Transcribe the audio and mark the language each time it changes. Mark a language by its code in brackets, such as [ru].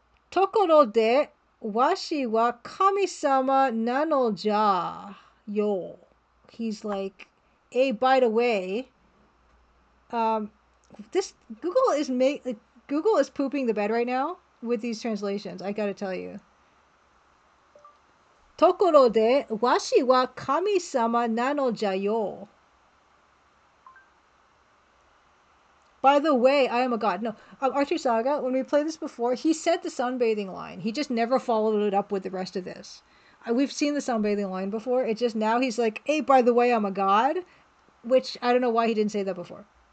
[ja] Tokoro de washi wa kami-sama nano ja yo. [en] he's like, hey, by the way, this Google is pooping the bed right now with these translations. I gotta tell you. [ja] ところで、わしは神様なのじゃよ。 [en] By the way, I am a god. No, Archer Saga, when we played this before, he said the sunbathing line. He just never followed it up with the rest of this. We've seen the sunbathing line before. It's just now he's like, hey, by the way, I'm a god. Which, I don't know why he didn't say that before.